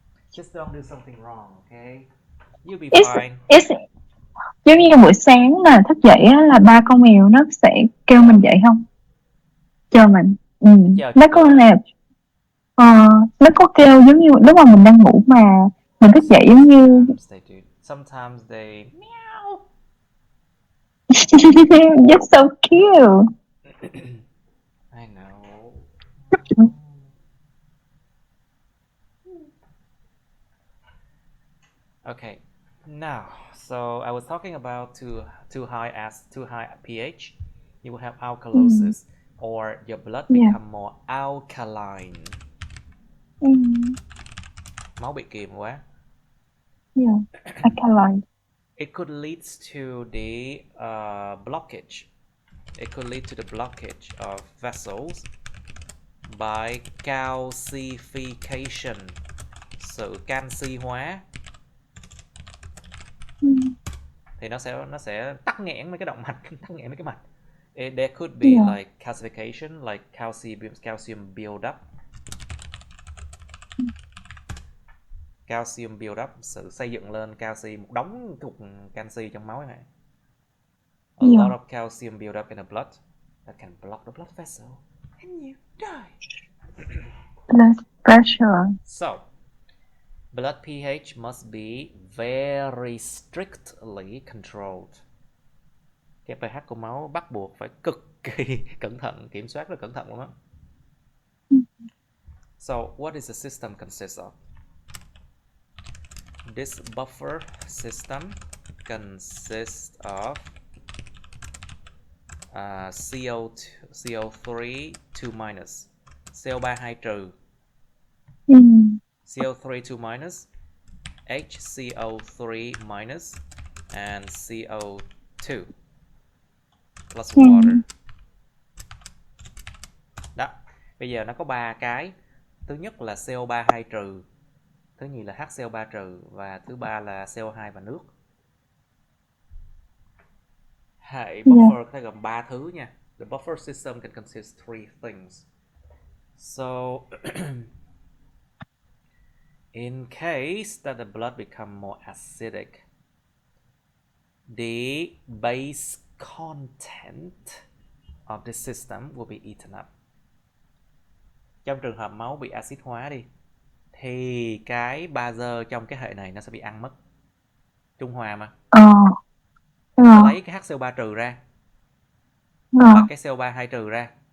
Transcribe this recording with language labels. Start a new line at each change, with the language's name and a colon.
English: Just don't do something wrong, okay? You'll be fine.
Vietnamese: Giống như buổi sáng mà thức dậy á, là ba con mèo nó sẽ kêu mình dậy không? Chờ mình. Nó có là nó có kêu giống như lúc mà mình đang ngủ mà mình thức dậy giống như
English: sometimes they meow. Just so cute. I know. Okay, now, so I was talking about too high pH. You will have alkalosis, or your blood become more alkaline.
Vietnamese: Máu bị kiềm quá.
English: Alkaline. It could lead to the blockage. It could lead to the blockage of vessels by calcification.
Vietnamese: Sự canxi hóa. Thì nó sẽ tắc nghẽn mấy cái động mạch, tắc nghẽn mấy cái mạch.
English: There could be like calcification, like calcium build up. Calcium build up,
Vietnamese: sự xây dựng lên canxi, một đống cục canxi trong máu này.
English: A lot of calcium build up in the blood that can block the blood vessel and you die. Blood pressure. So, blood pH must be very strictly controlled.
Vietnamese: Cái pH của máu bắt buộc phải cực kỳ cẩn thận, kiểm soát rất cẩn thận luôn đó.
English: So, what is the system consist of? This buffer system consists of CO3 2 minus, CO3 2 trừ, CO3 2 minus, HCO3 minus, and CO2 plus water. Đó.
Vietnamese: Bây giờ nó có 3 cái. Thứ nhất là CO2 trừ, thứ nhì là HCO3 trừ, và thứ ba là CO2 và nước. Hệ buffer có thể gồm 3 thứ nha.
English: The buffer system can consist 3 things. So in case that the blood become more acidic, the base content of the system will be eaten up.
Vietnamese: Trong trường hợp máu bị axit hóa đi, thì cái bazơ trong cái hệ này nó sẽ bị ăn mất. Trung hòa mà. Chúng ta lấy cái HCO3 trừ ra và cái CO3 2 trừ ra.